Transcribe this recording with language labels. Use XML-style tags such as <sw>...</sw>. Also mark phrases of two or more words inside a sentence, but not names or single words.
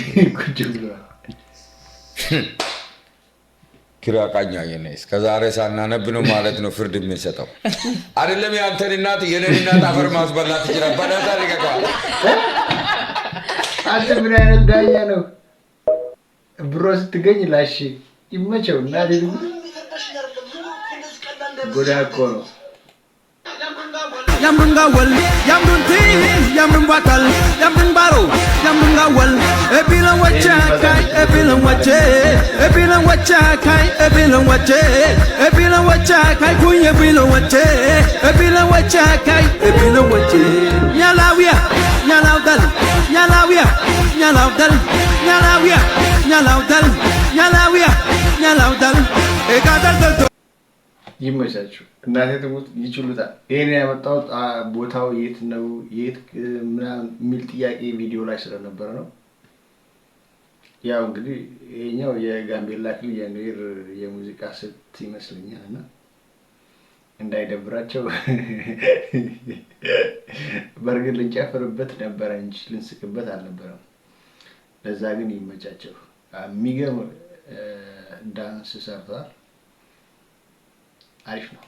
<am>ኪራቃኛ የኔ እስከዛሬ ሳናነብ ነው ማለት ነው ፍርድ የምንሰጠው አይደለም። ያንተን እናት የኔን እናት አፈር ማስበላት ይችላል። በዳታ ልቀቀው። አንተ ምን አይነት ዳኛ ነው? ብሮ ስትገኝ ላሽ ይመቸው እና አይደል? ጎዳ እኮ ነው።</am> <nus>Yamrunga wal, yamrun tea, yamrun batal, yamrun baro, yamrunga wal. Ebilan wacha kai, ebilan wache, ebilan wacha kai, ebilan wache, ebilan wacha kai, kuy ebilan wache, ebilan wacha kai, ebilan wache. Nyalawia, nyalawdal, nyalawia, nyalawdal, nyalawia, nyalawdal, nyalawia, nyalawdal. Ekadal dal.</nus> <am>ይመቻችሁ። እናቴ ትሙት ይችሉታል። ይሄን ያመጣው ቦታው የት ነው የት ምናምን የሚል ጥያቄ ቪዲዮ ላይ ስለነበረ ነው። ያው እንግዲህ ይሄኛው የጋምቤላ ክልል የኔር የሙዚቃ ስልት ይመስለኛል እና እንዳይደብራቸው በርግጥ ልንጨፍርበት ነበረ እንጂ ልንስቅበት አልነበረም። ለዛ ግን ይመቻቸው። የሚገርም ዳንስ ሰርተዋል። አሪፍ ነው።</am>